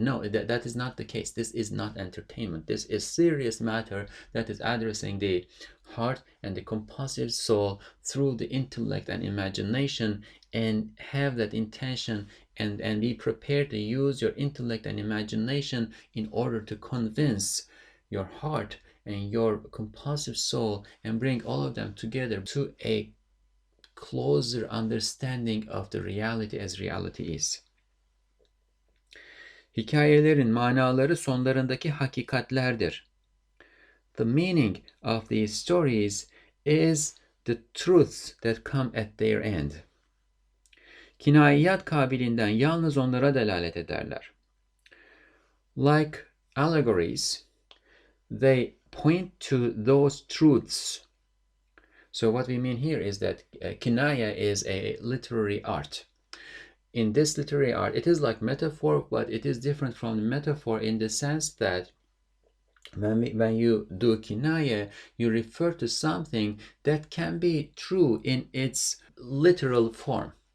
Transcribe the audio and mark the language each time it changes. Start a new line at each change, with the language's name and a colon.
English: No, that is not the case. This is not entertainment. This is serious matter that is addressing the heart and the compulsive soul through the intellect and imagination, and have that intention and be prepared to use your intellect and imagination in order to convince your heart and your compulsive soul and bring all of them together to a closer understanding of the reality as reality is.
Turkish: Hikayelerin manaları sonlarındaki hakikatlerdir.
English: The meaning of these stories is the truths that come at their end.
Turkish: Kinayiyat kabilinden yalnız onlara delalet ederler.
English: Like allegories, they point to those truths. So what we mean here is that kinaya is a literary art. In this literary art, it is like metaphor, but it is different from metaphor in the sense that when you do kinaya, you refer to something that can be true in its literal form.